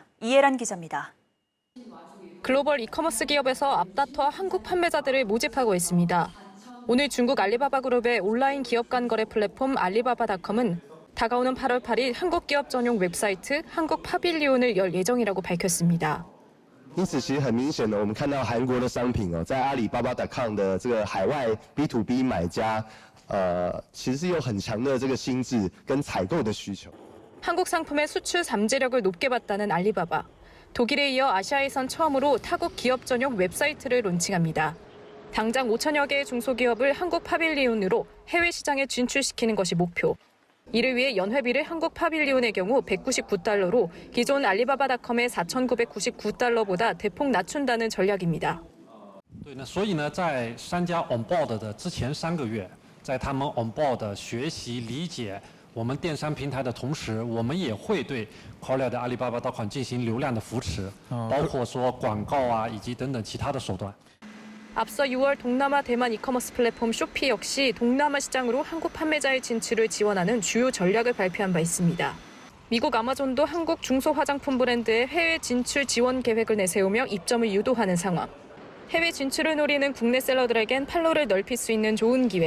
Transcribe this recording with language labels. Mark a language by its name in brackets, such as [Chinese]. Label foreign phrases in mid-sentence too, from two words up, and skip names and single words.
[Korean] 이해란 기자입니다. 글로벌 이커머스 기업에서 앞다퉈 한국 판매자들을 모집하고 있습니다. 오늘 중국 알리바바 그룹의 온라인 기업 간 거래 플랫폼 알리바바닷컴은 다가오는 8월 8일 한국 기업 전용 웹사이트 한국 파빌리온을 열 예정이라고 밝혔습니다. [Chinese] 因此，其实很明显的，我们看到韩国的商品在阿里巴巴.com的这个海外 B2B 买家，其实是有很强的这个心智跟采购的需求。 [Korean] 한국 상품의 수출 잠재력을 높게 봤다는 알리바바. 독일에 이어 아시아에선 처음으로 타국 기업 전용 웹사이트를 론칭합니다. 당장 5천여 개의 중소기업을 한국 파빌리온으로 해외 시장에 진출시키는 것이 목표. 이를 위해 연회비를 한국 파빌리온의 경우 199달러로 기존 알리바바닷컴의 4,999달러보다 대폭 낮춘다는 전략입니다. [Chinese] 对呢，所以呢，在商家 [English] on board [Chinese] 的之前3个月，在他们 [English] on board [Chinese] 学习理解我们电商平台的同时，我们也会对 Korea 的阿里巴巴到款进行流量的扶持，包括说广告啊以及等等其他的手段。 [Korean] 앞서 6월 동남아 대만 이커머스 플랫폼 쇼피 역시 동남아 시장으로 한국 판매자의 진출을 지원하는 주요 전략을 발표한 바 있습니다. 미국 아마존도 한국 중소 화장품 브랜드의 해외 진출 지원 계획을 내세우며 입점을 유도하는 상황. 해외 진출을 노리는 국내 셀러들에겐 판로를 넓힐 수 있는 좋은 기회.